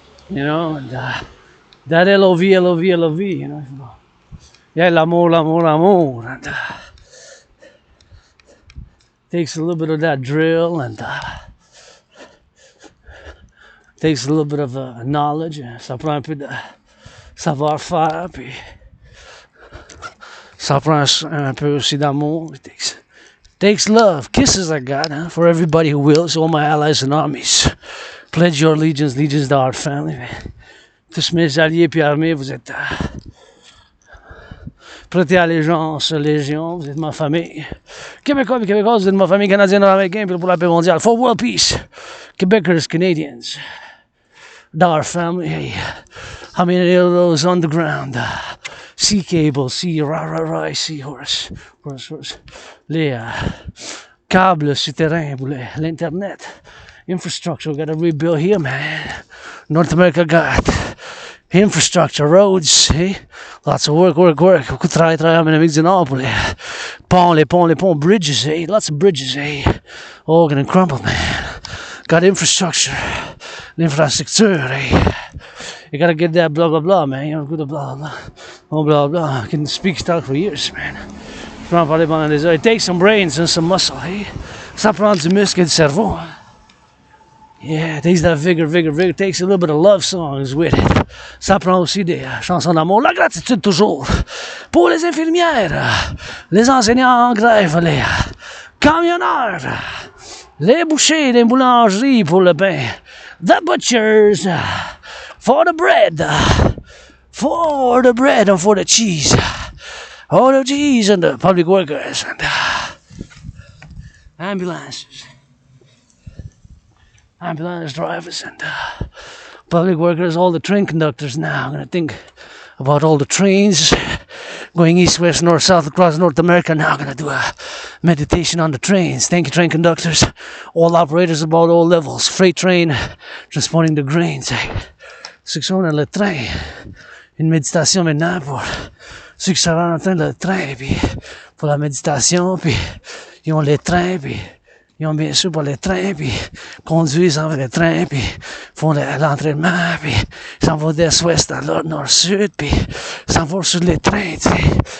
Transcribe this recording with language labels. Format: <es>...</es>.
<en>You know, and that LOV, you know. Yeah, l'amour. And takes a little bit of that drill, and takes a little bit of knowledge.</en> <fr>Ça prend un peu de savoir-faire, puis ça prend un peu aussi d'amour.</fr> <en>It takes love, kisses I got, huh, for everybody who wills, all my allies and armies. Pledge your allegiance to our family.</en> <fr>Tous mes alliés puis armés, vous êtes prêtés allégeance, légion, vous êtes ma famille. Québécois et Québécoises, vous êtes ma famille canadienne, américaine, puis pour la paix mondiale.</fr> <en>For world peace. Quebecers, Canadians. Our family. Hey, how many of those underground? Sea cable, sea seahorse. Les</en> <fr>câbles souterrains pour l'internet.</fr> <en>Infrastructure, we gotta rebuild here, man. North America got infrastructure, roads, eh? Lots of work.</en> <fr>Beaucoup de travail en Amérique du Nord pour les ponts, bridges, eh?</fr> <en>Lots of bridges, eh? All gonna crumble, man. Got infrastructure, l'infrastructure, eh? You gotta get that blah blah blah, man. You know, good blah blah, oh blah blah. I can speak talk for years, man.</en> <fr>Je peux en parler pendant des heures.</fr> <en>It takes some brains and some muscle, eh?</en> <fr>Ça prend du muscle et du cerveau.</fr> <en>Yeah, it takes that vigor. It takes a little bit of love songs with it.</en> <fr>Ça prend aussi des chansons d'amour. La gratitude toujours. Pour les infirmières, les enseignants en grève, les camionneurs, les bouchers des boulangeries pour le pain,</fr> <en>the butchers, for the bread and for the cheese. All the cheese and the public workers and ambulances. Ambulance drivers and public workers, all the train conductors now. I'm going to think about all the trains going east, west, north, south across North America. Now I'm going to do a meditation on the trains. Thank you, train conductors, all operators about all levels. Freight train, transporting the grains.</en> <fr>Ceux qui sont dans le train, une méditation maintenant pour ceux qui sont en train de le train, puis pour la méditation, puis ils ont les trains, puis ils ont bien sûr pour les trains, puis conduisent en les trains, puis font l'entraînement, puis ils s'en vont d'est-ouest à l'ordre, nord-sud, puis ils s'en vont sur les trains, tu sais.</fr>